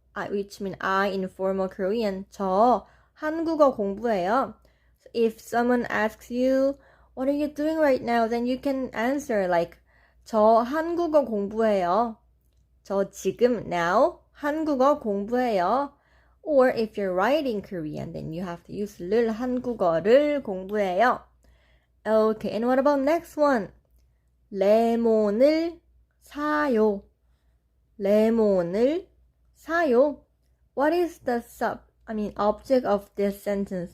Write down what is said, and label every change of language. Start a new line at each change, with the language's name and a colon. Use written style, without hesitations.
English: which means I in formal Korean.
Korean: 저 한국어 공부해요.
English: If someone asks you, what are you doing right now? Then you can answer like,
Korean: 저 한국어 공부해요. 저 지금 now 한국어 공부해요.
English: Or if you're writing Korean, then you have to use
Korean: 를 한국어를 공부해요.
English: Okay, and what about next one?
Korean: 레몬을 사요. 레몬을 사요.
English: What is the object of this sentence?